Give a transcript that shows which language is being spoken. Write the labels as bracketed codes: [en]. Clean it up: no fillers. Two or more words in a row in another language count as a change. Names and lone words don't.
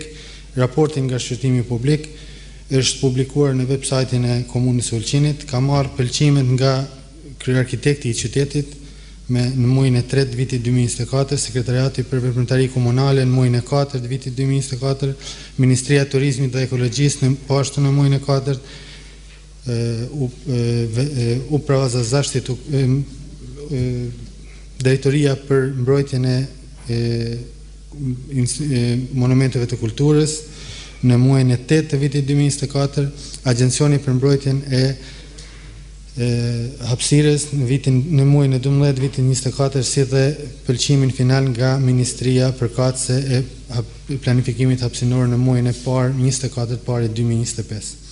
[sq] Raportin nga shqyrtimi publik është publikuar në websajtin e Komunës së Ulqinit, ka marrë pëlqimet nga kryearkitekti i qytetit në muajin e 3 të vitit 2024, Sekretariati për Veprimtari Komunale në muajin e 4 të vitit 2024, Ministria e Turizmit dhe Ekologjisë ashtu në muajin e 4, [sr] Uprava za zaštitu, [sq] Drejtoria për mbrojtjen e monumenteve të kulturës në muajin e 8 të vitit 2024, Agjencioni për mbrojtjen e hapësirës në muajin e 12 të vitit 2024, si dhe pëlqimin final nga Ministria përkatëse e planifikimit hapësinor në muajin e parë 24 të parit 2025.